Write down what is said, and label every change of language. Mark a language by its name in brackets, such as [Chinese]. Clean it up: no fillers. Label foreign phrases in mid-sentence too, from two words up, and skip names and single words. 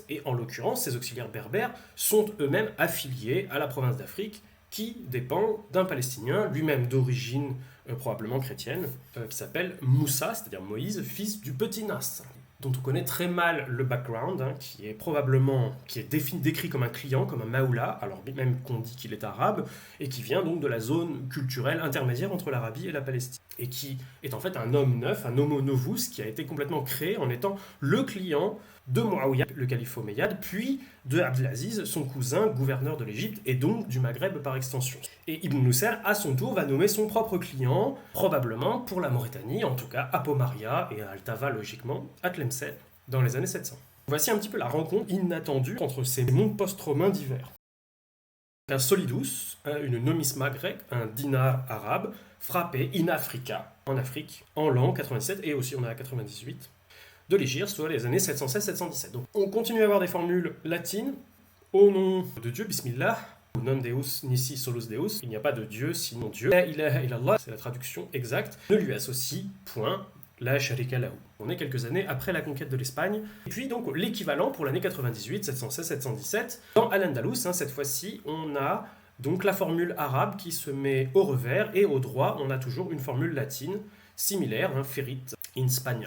[French] Et en l'occurrence, ces auxiliaires berbères sont eux-mêmes affiliés à la province d'Afrique qui dépend d'un Palestinien, lui-même d'origine probablement chrétienne, qui s'appelle Moussa, c'est-à-dire Moïse, fils du petit Nas. dont on connaît très mal le background, qui est décrit comme un client, comme un maoula, alors même qu'on dit qu'il est arabe, et qui vient donc de la zone culturelle intermédiaire entre l'Arabie et la Palestine, et qui est en fait un homme neuf, un [Latin] homo novus, [French] qui a été complètement créé en étant le client de Muawiyah, le calife omeyyade, puis de Abdelaziz, son cousin, gouverneur de l'Égypte, et donc du Maghreb par extension. Et Ibn Nusayr, à son tour, va nommer son propre client, probablement pour la Mauritanie, en tout cas à Pomaria et à Altava, logiquement, à Tlemcen, dans les années 700. Voici un petit peu la rencontre inattendue entre ces mondes post-romains divers. Un solidus, une nomisma grecque, un dinar arabe, frappé in Africa, en Afrique, en l'an 97, et aussi on est à 98, de l'Égypte, soit les années 716-717. Donc on continue à avoir des formules latines, au nom de Dieu, Bismillah, [Latin] non Deus nisi solus Deus, [French] il n'y a pas de Dieu sinon Dieu. [Arabic] لا إله إلا الله, [French] c'est la traduction exacte, ne lui associe point [Arabic] لا شريك له. [French] On est quelques années après la conquête de l'Espagne. Et puis donc l'équivalent pour l'année 98, 716-717, dans Al-Andalus, cette fois-ci, on a donc la formule arabe qui se met au revers, et au droit, on a toujours une formule latine similaire, [Latin] ferit in Spagna.